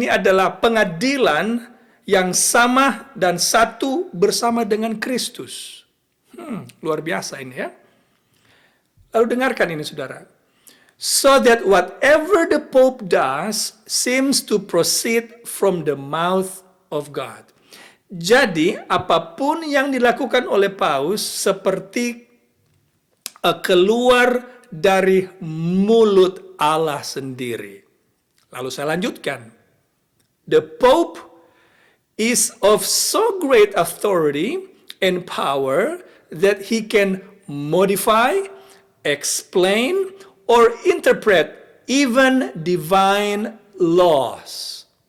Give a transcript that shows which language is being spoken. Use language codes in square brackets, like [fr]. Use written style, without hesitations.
[id] Ini adalah pengadilan yang sama dan satu bersama dengan Kristus. Luar biasa ini ya. Lalu dengarkan ini saudara. [en] So that whatever the Pope does seems to proceed from the mouth of God. [id] Jadi apapun yang dilakukan oleh Paus seperti keluar dari mulut Allah sendiri. Lalu saya lanjutkan. [en] The Pope is of so great authority and power that he can modify, explain, or interpret even divine laws.